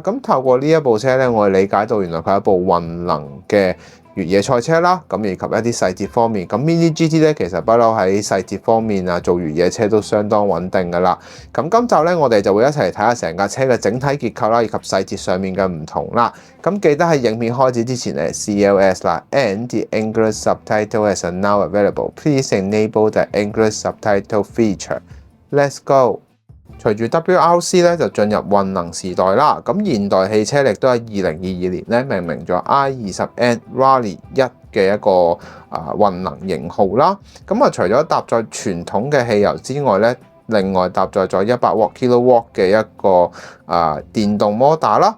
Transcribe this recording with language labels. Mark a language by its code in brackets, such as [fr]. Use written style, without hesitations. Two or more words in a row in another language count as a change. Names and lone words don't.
[yue] 咁透過呢一部車咧，我哋理解到原來佢係一部混能嘅越野賽車啦。咁以及一啲細節方面，咁 Mini GT 咧其實不嬲喺細節方面啊，做越野車都相當穩定噶啦。咁今集咧，我哋就會一齊嚟睇下成架車嘅整體結構啦，以及細節上面嘅唔同啦。咁記得喺影片開始之前咧 CLS 啦 ， [en] and the English subtitle is now available. Please enable the English subtitle feature. Let's go. [yue] 隨住 WRC 咧就進入混能時代啦，咁現代汽車亦都喺2022年咧命名咗 I20N Rally 1嘅一個混能型號啦。咁除咗搭載傳統嘅汽油之外咧，另外搭載咗100 kW 嘅一個電動摩打啦。